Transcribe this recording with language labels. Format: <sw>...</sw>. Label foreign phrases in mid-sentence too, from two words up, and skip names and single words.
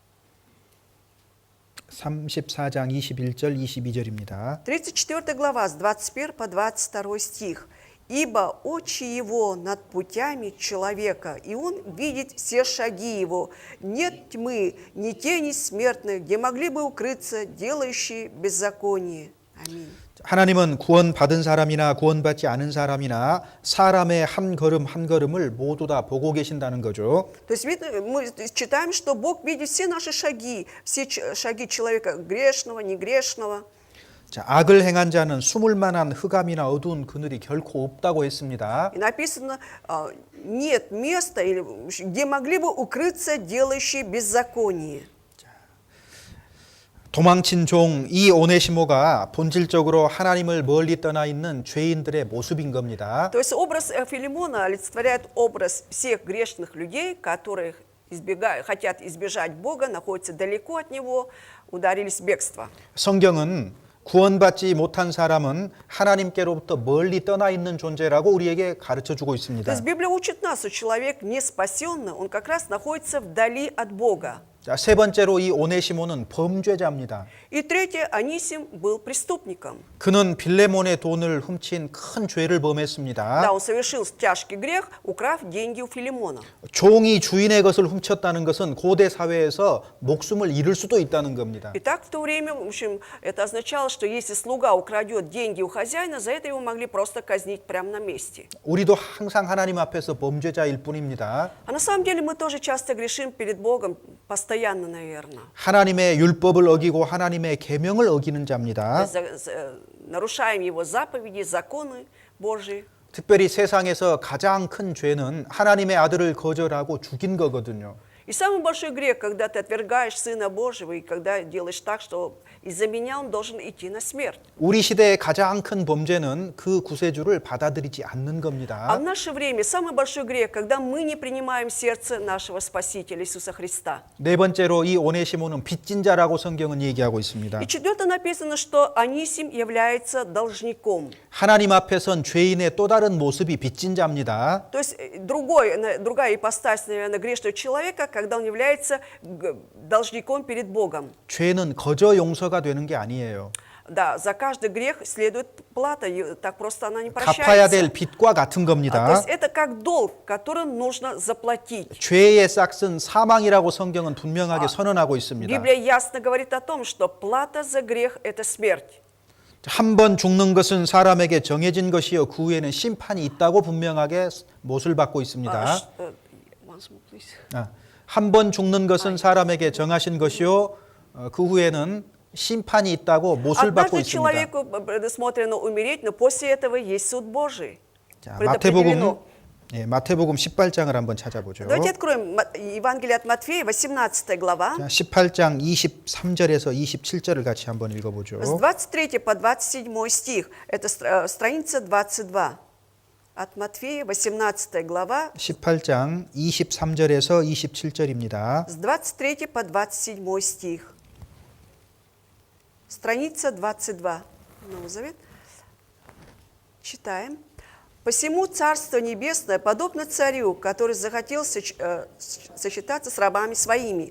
<ko>34장 21절 22절입니다.</ko> <ru>34 глава с 21 по 22 стих. «Ибо очи его над путями человека, и он видит все шаги его. Нет тьмы, ни тени смертных, где могли бы укрыться делающие беззаконие». Аминь.</ru> <ko>하나님은 구원받은 사람이나 구원받지 않은 사람이나 사람의 한 걸음 한 걸음을 모두 다 보고 계신다는 거죠.</ko> <ru>То есть мы читаем, что Бог видит все наши шаги, все шаги человека, грешного, негрешного.</ru> <ko>자, 악을 행한 자는 숨을 만한 흑암이나 어두운 그늘이 결코 없다고 했습니다.</ko> <ru>И написано, нет места, где могли бы укрыться делающие беззаконие.</ru> <ko>도망친 종 이 오네시모가 본질적으로 하나님을 멀리 떠나 있는 죄인들의 모습인 겁니다.</ko> <ru>То есть образ Филимона олицетворяет образ всех грешных людей, которые хотят избежать Бога, находятся далеко от Него, ударились в бегство.</ru> <ko>성경은 구원받지 못한 사람은 하나님께로부터 멀리 떠나 있는 존재라고 우리에게 가르쳐 주고</ko> <ru>То</ru> <ko>있습니다.</ko> <ru>есть Библия учит нас, что человек не спасенный, он как раз находится вдали от Бога.</ru> <ko>자, 세 번째로 이 오네시모는 범죄자입니다.</ko> <ru>И третье, Анисим был преступником.</ru> <ko>그는 빌레몬의 돈을 훔친 큰 죄를 범했습니다.</ko> <ru>Да, он совершил тяжкий грех, украв деньги у Филимона.</ru> <ko>종이 주인의 것을 훔쳤다는 것은 고대 사회에서 목숨을 잃을 수도 있다는 겁니다.</ko> <ru>И так в то время, в общем, это означало, что если слуга украдет деньги у хозяина, за это его могли просто казнить прямо на месте.</ru> <ko>우리도 항상 하나님 앞에서 범죄자일 뿐입니다.</ko> <ru>А на самом деле мы тоже часто грешим перед Богом, постоянно, наверное.</ru> <ko>하나님의 율법을 어기고 하나님의 계명을 어기는 자입니다.</ko> <ru>Нарушаем Его заповеди, законы Божьи.</ru> <ko>특별히 세상에서 가장 큰 죄는 하나님의 아들을 거절하고 죽인 거거든요.</ko> <ru>И самый большой грех, когда ты отвергаешь Сына Божьего, и когда делаешь так, что из-за меня он должен идти на смерть.</ru> <ko>우리 시대의 가장 큰 범죄는 그 구세주를 받아들이지 않는</ko> <ru>А в</ru> <ko>겁니다.</ko> <ru>наше время самый большой грех, когда мы не принимаем сердце нашего Спасителя Иисуса Христа.</ru> <ko>네 번째로 이 오네시모는 빚진 자라고 성경은 얘기하고 있습니다.</ko> <ru>И четвертое написано, что Анисим является должником.</ru> <ko>하나님 앞에선 죄인의 또 다른 모습이 빚진 자입니다.</ko> <ru>То есть другая ипостась, наверное, грешного человека, когда он является должником перед Богом.</ru> <ko>죄는 거저 용서가 되는 게 아니에요.</ko> <ru>Да, за каждый грех следует плата, и так просто она не</ru> <ko>갚아야 될</ko> <ru>прощается.</ru> <ko>빚과 같은</ko> <ru>То</ru> <ko>겁니다.</ko> <ru>есть это как долг, который нужно заплатить.</ru> <ko>죄의 싹은 사망이라고 성경은 분명하게 선언하고 있습니다.</ko> <ru>Библия ясно говорит о том, что плата за грех – это смерть.</ru> <ko>한 번 죽는 것은 사람에게 정해진 것이요 그 후에는 심판이 있다고 분명하게 못을 받고 있습니다. 한 번 죽는 것은 사람에게 정하신 것이요 그 후에는 심판이 있다고 못을 받고</ko> <ru>Однажды</ru> <ko>있습니다.</ko> <ru>человеку предусмотрено умереть, но после этого есть суд Божий.</ru> <ko>자,</ko> <ru>Предопределено.</ru> <ko>마태복음 18장을 한번 찾아보죠.</ko> <ru>Давайте откроем Евангелие от Матфея, 18 глава,</ru> <ko>자, 18장 23절에서 27절을 같이 한번 읽어보죠.</ko> <ru>с 23 по 27 стих. Это страница 22. От Матфея, 18 глава,</ru> <ko>18장 23절에서 27절입니다.</ko> <ru>с 23 по 27 стих. Страница 22. Новый Завет. Читаем. Посему Царство Небесное подобно царю, который захотел сочетаться с рабами своими.</ru>